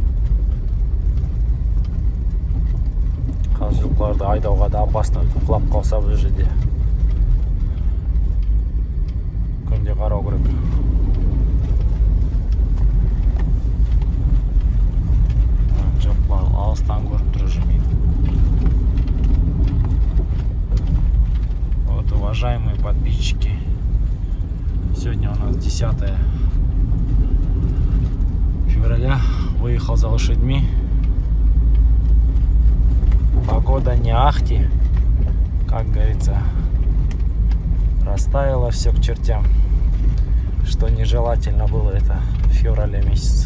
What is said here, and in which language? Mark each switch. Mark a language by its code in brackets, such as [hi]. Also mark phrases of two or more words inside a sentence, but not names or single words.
[kk] Қазір жылқыларды айдауға да опасно, құлап қалса бұл жерде. Күнде қарау керек. Жылқылар алыстан көріп тұрып жүрмейді. [ru] Уважаемые подписчики, сегодня у нас 10 февраля, выехал за лошадьми. Погода не ахти, как говорится, растаяло все к чертям, что нежелательно было это в феврале месяце.